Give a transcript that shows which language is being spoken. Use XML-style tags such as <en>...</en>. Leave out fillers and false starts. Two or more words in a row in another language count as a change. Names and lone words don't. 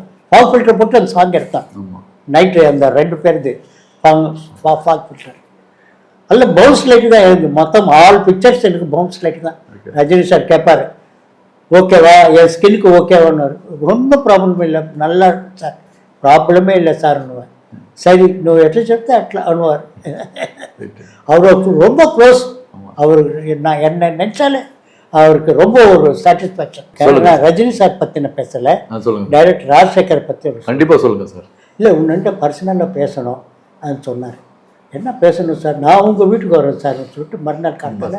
<en>wall filter</en> <ta>போட்டு அந்த சாங் எடுத்தான் நைட்டு. அந்த 2 பேருது</ta> <en>wall filter</en> <ta>அல்ல</ta> <en>bounce light</en> <ta>தான். எனக்கு மொத்தம்</ta> <en>all pictures</en> <ta>எனக்கு</ta> <en>bounce light</en> <ta>தான். ரஜினி சார் கேட்பாரு, ஓகேவா என் ஸ்கின்னுக்கு ஓகேவான்னு. ஒன்றும் ப்ராப்ளம் இல்லை, நல்லா சார், ப்ராப்ளமே இல்லை சார் அனுவார்.</ta> <te>சரி నువ్వు ఎట్లా చెప్తే అట్లా అనువారు.</te> <ta>அவருக்கு ரொம்ப க்ளோஸ். அவரு நான் என்ன நினைச்சாலே அவருக்கு ரொம்ப ஒரு சாட்டிஸ்ஃபேக்ஷன். ரஜினி சார் பற்றின பேசலை, டைரக்டர் ராஜசேகர் பற்றி. கண்டிப்பாக சொல்லுங்க சார். இல்லை உன்னிட்ட பர்சனலாக பேசணும் அது சொன்னார். என்ன பேசணும் சார், நான் உங்கள் வீட்டுக்கு வரேன் சார் சொல்லிட்டு மறுநாள் காட்டுறேன்.</ta>